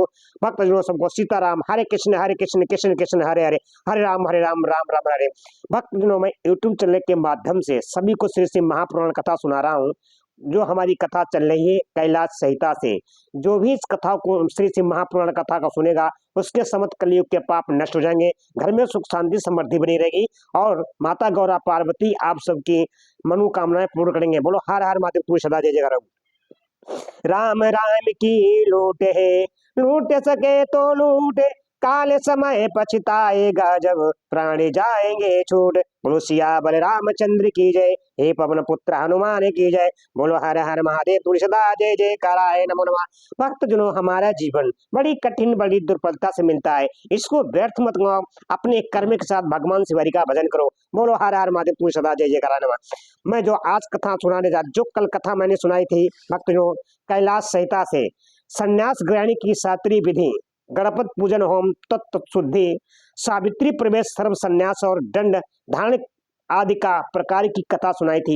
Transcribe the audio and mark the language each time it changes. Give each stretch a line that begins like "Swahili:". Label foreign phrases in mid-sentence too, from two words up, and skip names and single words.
Hindi: भक्तजनों सबको सीताराम हरे कृष्ण कृष्ण कृष्ण हरे हरे हरे राम राम राम हरे। भक्तजनों, मैं यूट्यूब चैनल के माध्यम से सभी को श्री श्री महापुराण कथा सुना रहा हूँ। जो हमारी कथा चल रही है कैलाश संहिता से, जो भी इस कथा को श्री श्री महापुराण कथा का सुनेगा उसके समस्त कलयुग के पाप नष्ट हो जाएंगे, घर में सुख शांति समृद्धि बनी रहेगी और माता गौरा पार्वती आप सबकी मनोकामनाएं पूर्ण करेंगे। बोलो हर हर महादेव पूरी सदा जय जय। राम राम की लूट है लूट सके तो लूट काल समय पछताएगा जब प्राण जाएंगे छूट। बोलो सियावर रामचंद्र की जय, हे पवन पुत्र हनुमान की जय। बोलो हर हर महादेव तुलसी सदा जय जय कराए नमो नमः। भक्तजनों, हमारा जीवन बड़ी कठिन बड़ी दुर्बलता से मिलता है, इसको व्यर्थ मत गवाओ, अपने कर्म के साथ भगवान शिवहरि का भजन करो। बोलो हर हर महादेव तुलसी सदा जय जय कराए नमः। मैं जो आज कथा सुनाने जा, जो कल कथा मैंने सुनाई थी भक्तजनों कैलाश संहिता से, संन्यास ग्रहण की शास्त्रीय विधि, गणपत पूजन होम तत्व शुद्धि सावित्री प्रवेश सर्व संन्यास और दंड धारण आदि का प्रकार की कथा सुनाई थी।